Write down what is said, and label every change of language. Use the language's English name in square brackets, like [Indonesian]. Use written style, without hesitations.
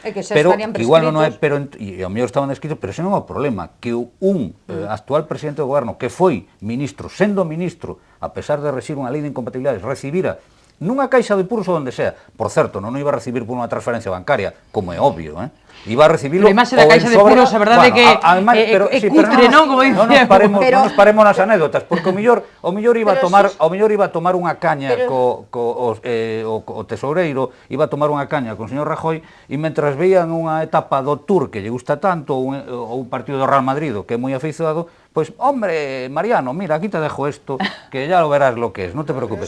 [Galician] Pero igual non é, e ao mellor estaban escritos, pero ese non é o problema, que un actual presidente do goberno que foi ministro, sendo ministro, a pesar de recibir unha lei de incompatibilidades, recibira nunha caixa de puros ou onde sea, por certo, non o iba a recibir por unha transferencia bancaria, como é obvio, iba a recibilo Pero a imaxe da caixa de puros, a verdade é que é cutre, non? Como non nos paremos nas anécdotas, porque o mellor iba a tomar unha caña o tesoureiro, iba a tomar unha caña con o señor Rajoy, e mentras veían unha etapa do Tour que lle gusta tanto, ou un partido do Real Madrid que é moi afeizoado, pois, [Spanish] hombre, Mariano, mira, aquí te dejo esto, que ya lo verás lo que es, [Galician] non te preocupes.